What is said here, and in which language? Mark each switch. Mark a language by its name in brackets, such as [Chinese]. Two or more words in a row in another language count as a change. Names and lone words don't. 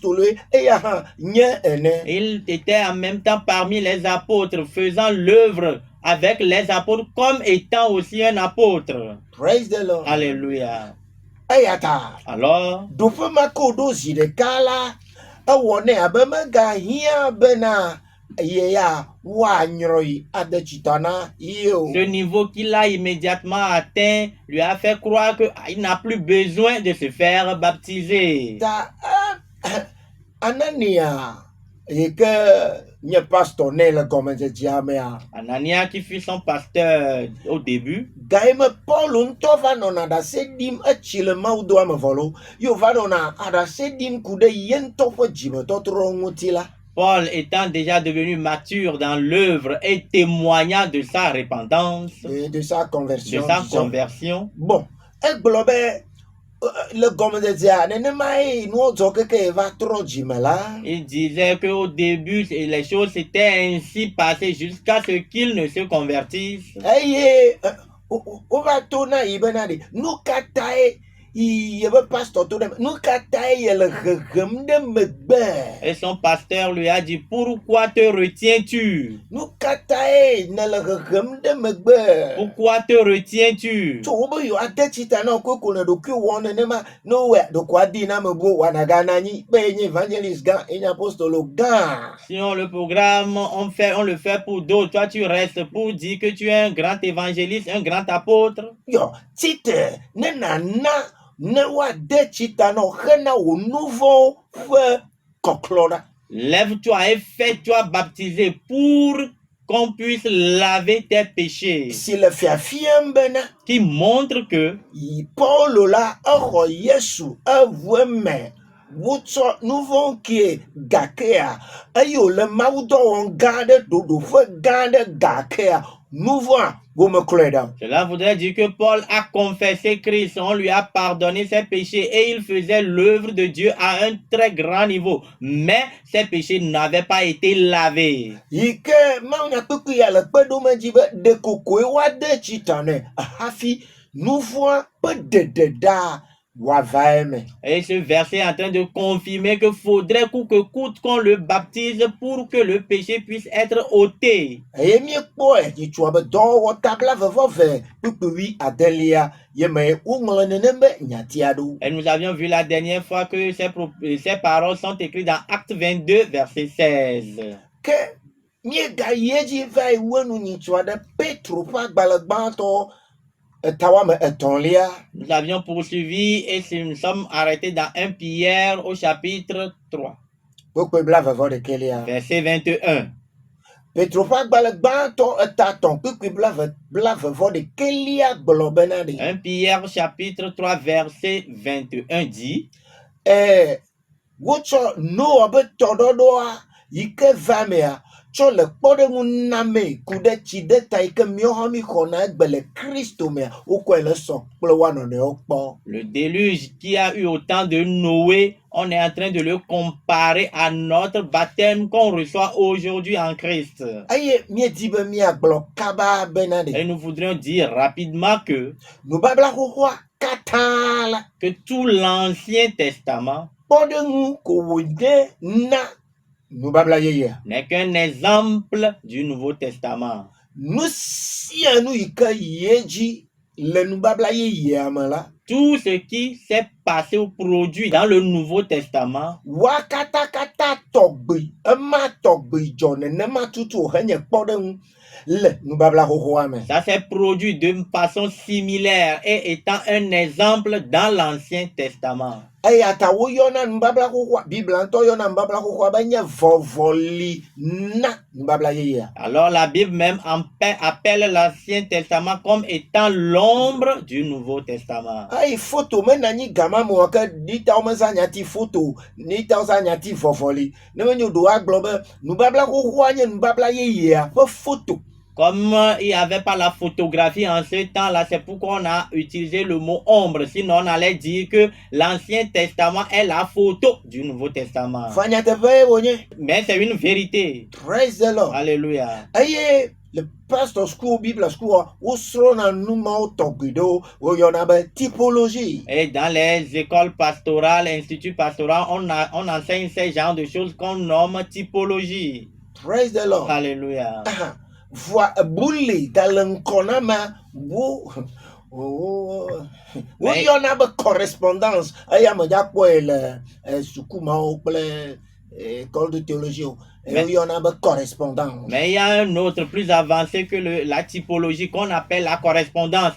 [French] Il était en même temps parmi les apôtres faisant l'œuvre avec les apôtres comme étant aussi un apôtre. [English] Praise the Lord. [French] Alléluia. Ayata. Alors, [Ewe] Dofe mako do zi ɖeka la, ewɔ nɛ abe megahia bena ye ya woanyrɔi ade tsita na ye o. [French] ce niveau qu'il a immédiatement atteint lui a fait croire qu'il n'a plus besoin de se faire baptiser. [Ewe] Ta Anania yi ke nye pastor nɛ le gɔmedzedzea mea, [French] Anania qui fut son pasteur au début, [Ewe] gaye me Paul ŋutɔ va nɔna aɖase ɖim etsi le mawudoa me vɔ lo, yo va nɔna aɖase ɖim ku ɖe ye ŋutɔ ƒe dzimetɔtrɔ ŋuti la. [French] Paul étant déjà devenu mature dans l'œuvre et témoignant de sa repentance, De sa conversion. de sa disons. conversion, Bon, [Ewe] egblɔ be le gɔmedzedzea nenemae nuwo dzɔ keke va trɔ dzime la. [French] il disait qu'au début, les choses s'étaient ainsi passées jusqu'à ce qu'il ne se convertisse. [Ewe] Eye wova to na yi bena ɖe nu ka tae yebe pastor to ɖe me, nu ka tae yele hehem ɖe megbe, [French] Et son pasteur lui a dit, pourquoi te retiens-tu? [Ewe] nu ka tae nele hehem ɖe megbe. [French] Pourquoi te retiens-tu? [Ewe] Tso wobe yewoade tsita na wo koko le ɖokui wɔm nenema ne wowɔe ɖokoa di na me bo woanagana anyi be enye evangelist gã enye apostolo gã. [French] Si on le programme, on le fait pour d'autres. Toi, tu restes pour dire que tu es un grand évangéliste, un grand apôtre. [Ewe] Yo, tsite ne nana ne woade tsita na wo hena wo nu vɔwo ƒe kɔklɔ ɖa. [French] Lève-toi et fais-toi baptiser pour qu'on puisse laver tes péchés. [Ewe] Si le fiafiam bena [French] Qui montre que [Ewe] Paulo la exɔ Yesu eʋu eme wotsɔ nu vɔwo kie gakea eye wòle mawudɔ wɔm gã aɖe ɖoɖoƒe gã aɖe gakea nu vɔa womeklɔe ɖa o. [French] cela voudrait dire que Paul a confessé Christ, on lui a pardonné ses péchés et il faisait l'œuvre de Dieu à un très grand niveau. Mais ses péchés n'avaient pas été lavés. [Ewe] Yi ke mawunyakpekpe ya le kpe ɖom edzi be ɖekokoe woade tsita nɛ hafi nu vɔa ƒe ɖeɖe ɖa wòava eme. [French] Et ce verset est en train de confirmer qu'il faudrait coûte que coûte qu'on le baptise pour que le péché puisse être ôté. [Ewe] Eye míekpɔe nyitsua be dɔwɔwɔ tabla vevɔve kpukpui adelia ye me woŋlɔ nenem be nyatia ɖo. [French] Et nous avions vu la dernière fois que ces paroles sont écrites dans Acte 22, verset 16. [Ewe] Ke míegayi edzi va yi wenu nyitsua ɖe Petro ƒe agbalẽ gbãtɔ etawame etɔ̃lia. [French] Nous avions poursuivi et nous sommes arrêtés dans 1 Pierre au chapitre 3, [Ewe] Kpekpe blavevɔ ɖekelia. [French] verset 21. [Ewe] Petro ƒe agbalẽ gbãtɔ etatɔ̃ kpekpe blavevɔ ɖekelia gblɔ bena ɖe. [French] 1 Pierre chapitre 3, verset 21 dit, [Ewe] wotsɔ Noa be tɔɖɔɖɔa yi ke va mea tsɔ le kpɔɖeŋu name ku ɖe tsi ɖe ta yi ke míawo hã míxɔna egbe le Kristo mea wokɔe le sɔ kple woa nɔnɔewo kpɔ. [French] le déluge qui a eu au temps de Noé, on est en train de le comparer à notre baptême qu'on reçoit aujourd'hui en Christ. [Ewe] Eye míedi be míagblɔ kaba bena [French] Et [Ewe] ɖe [French] nous voudrions dire rapidement que [Ewe] nubabla xoxoa katã la [French] tout l'Ancien Testament [Ewe] kpɔɖeŋu ko wònye na nubabla yeyea. [French] n'est qu'un exemple du Nouveau Testament. [Ewe] Nu sia nu yi ke yi edzi le nubabla yeyea me la, [French] Tout ce qui s'est passé ou produit dans le Nouveau Testament [Ewe] wa katakata tɔgbi ema tɔgbi dzɔ nenema tutu wòhenye kpɔɖeŋu le nubabla xoxoa me. [French] ça s'est produit de façon similaire et étant un exemple dans l'Ancien Testament. [Ewe] Eya ta woyɔna nubabla xoxoa, Biblia ŋutɔ yɔna nubabla xoxoa be nye vɔvɔli na nubabla yeyea. [French] Alors la Bible même appelle l'Ancien Testament comme étant l'ombre du Nouveau Testament. [Ewe] Ayi foto mena nyi gama me ke nitawo meza nyati foto, nitawo za nyati vɔvɔli. Ne menyo ɖo agblɔ be nubabla xoxoa nye nubabla yeyea ƒe foto. [French] Comme il n'y avait pas la photographie en ce temps-là, c'est pourquoi on a utilisé le mot ombre. Sinon, on allait dire que l'Ancien Testament est la photo du Nouveau Testament. [Ewe] Fanyateƒe wonye. [French] Mais c'est une vérité. [English] Praise the Lord. [French] Alléluia. [Ewe] Eye le [English] pastor school, Bible school, [Ewe] wosrɔ̃na numawo tɔgbi ɖewo woyɔna be typologie. [French] Et dans les écoles pastorales, instituts pastoraux, on enseigne ces genres de choses qu'on nomme typologie. [English] Praise the Lord. [French] Alléluia. Aha. Voix bully galankonama wo Mais- y en a une correspondance. Il y a le Sukuma école de théologie. Mais- Il y en a une correspondance. Mais il y a un autre plus avancé que la typologie qu'on appelle la correspondance.